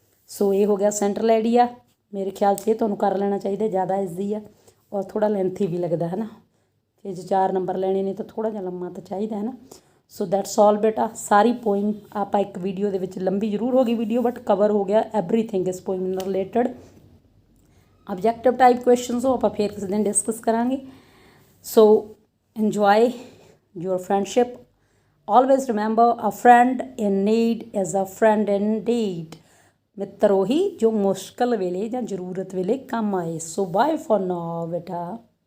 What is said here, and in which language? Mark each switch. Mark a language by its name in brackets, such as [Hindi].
[Punjabi] ਸੋ ਇਹ ਹੋ ਗਿਆ ਸੈਂਟਰਲ ਆਈਡੀਆ। ਮੇਰੇ ਖਿਆਲ 'ਚ ਇਹ ਤੁਹਾਨੂੰ ਕਰ ਲੈਣਾ ਚਾਹੀਦਾ, ਜ਼ਿਆਦਾ ਇਜ਼ੀ ਆ ਔਰ ਥੋੜ੍ਹਾ ਲੈਂਥੀ ਵੀ ਲੱਗਦਾ ਹੈ ਨਾ, ਕਿ ਜੇ 4 ਨੰਬਰ ਲੈਣੇ ਨੇ ਤਾਂ ਥੋੜ੍ਹਾ ਜਿਹਾ ਲੰਮਾ ਤਾਂ ਚਾਹੀਦਾ ਹੈ ਨਾ। ਸੋ [English] that's all [Punjabi] ਬੇਟਾ। ਸਾਰੀ ਪੋਇਮ ਆਪਾਂ ਇੱਕ ਵੀਡੀਓ ਦੇ ਵਿੱਚ, ਲੰਬੀ ਜ਼ਰੂਰ ਹੋ ਗਈ ਵੀਡੀਓ ਬਟ ਕਵਰ ਹੋ ਗਿਆ ਐਵਰੀਥਿੰਗ ਇਸ ਪੋਇਮ ਨਾਲ ਰਿਲੇਟਡ। ਆਬਜੈਕਟਿਵ ਟਾਈਪ ਕੁਐਸਚਨਸ ਉਹ ਆਪਾਂ ਫਿਰ ਕਿਸੇ ਦਿਨ ਡਿਸਕਸ ਕਰਾਂਗੇ। [English] So enjoy your friendship. Always remember, a friend in need is a friend indeed. [Punjabi] ਮਿੱਤਰ ਉਹੀ ਜੋ ਮੁਸ਼ਕਲ ਵੇਲੇ ਜਾਂ ਜ਼ਰੂਰਤ ਵੇਲੇ ਕੰਮ ਆਏ। ਸੋ [English] bye for now [Punjabi] ਬੇਟਾ।